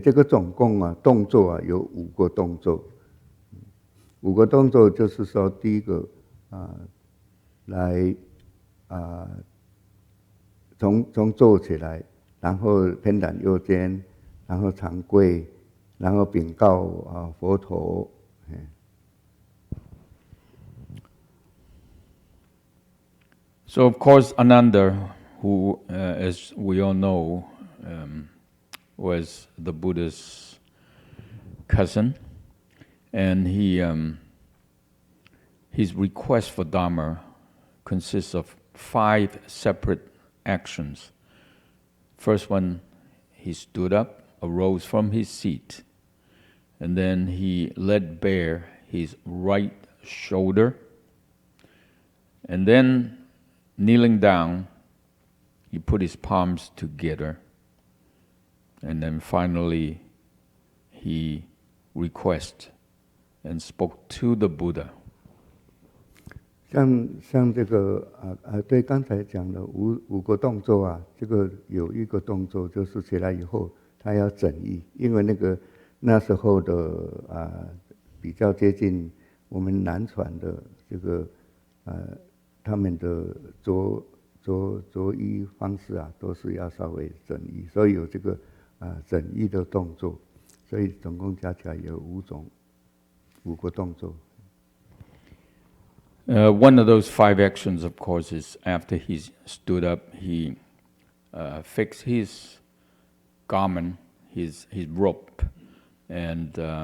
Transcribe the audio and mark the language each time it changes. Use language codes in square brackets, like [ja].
[zh] 这个总共动作有5个动作，5个动作就是说，第一个来从坐起来，然后偏袒右肩，然后长跪，然后禀告佛陀。 [en] So of course Ananda, who as we all know was the Buddha's cousin, and his request for Dharma consists of 5 separate actions. First one, he stood up, arose from his seat, and then he let bare his right shoulder, and then kneeling down, he put his palms together, and then finally he requested and spoke to the Buddha. [zh] 像这个对，刚才讲的五个动作啊，这个有一个动作就是起来以后，他要整意，因为那时候的比较接近我们南传的这个他们的着衣方式啊，都是要稍微整意，所以有这个整意的动作，所以总共加起来有5个动作。 [en] One of those 5 actions, of course, is after he stood up, he fixed his garment, his robe, and